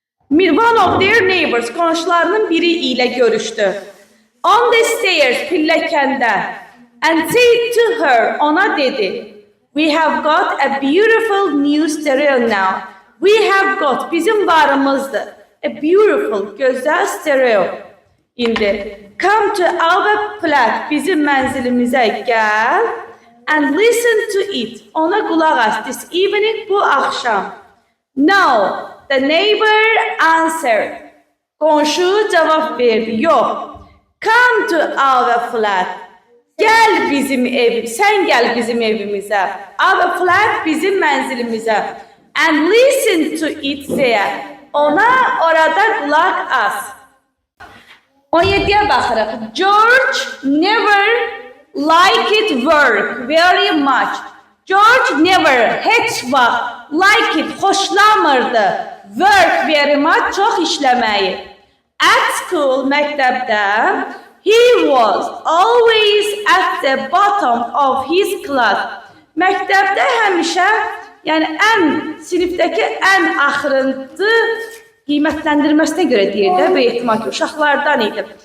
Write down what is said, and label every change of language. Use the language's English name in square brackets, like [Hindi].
[English] One of their neighbors, [Azerbaijani] qonşularının biri ilə görüşdü. [English] On the stairs, [Azerbaijani] pilləkəndə. [English] And said to her, [Azerbaijani] ona dedi, [English] we have got a beautiful new stereo now. We have got, [Azerbaijani] bizim varımızdır. [English] A beautiful, [Azerbaijani] gözəl [English] stereo. [Azerbaijani] İndi, [English] come to our flat, [Azerbaijani] bizim mənzilimizə gəl. [English] And listen to it, [Azerbaijani] ona qulaq as [English] this evening, [Azerbaijani] bu axşam. [English] No, the neighbor answered. [Azerbaijani] Qonşu cavab verdi, yox. [English] Come to our flat. [Azerbaijani] Gəl bizim evim, sən gəl bizim evimizə. [English] Our flat [Azerbaijani] bizim mənzilimizə. [English] And listen to it there. [Azerbaijani] Ona orada qulaq as. [Turkish] 17'ye baxırıq. [English] George never liked work very much. George never [Azerbaijani] heç vaxt [English] like it [Azerbaijani] xoşlamırdı. [English] Work very much [Azerbaijani] çox işləməyi. [English] At school [Azerbaijani] məktəbdə [English] he was always at the bottom of his class. [Azerbaijani] Məktəbdə həmişə, yəni sinifdəki ən axırıncı qiymətləndirməsinə görə deyir də, böyük ehtimal ki, uşaqlardan idi.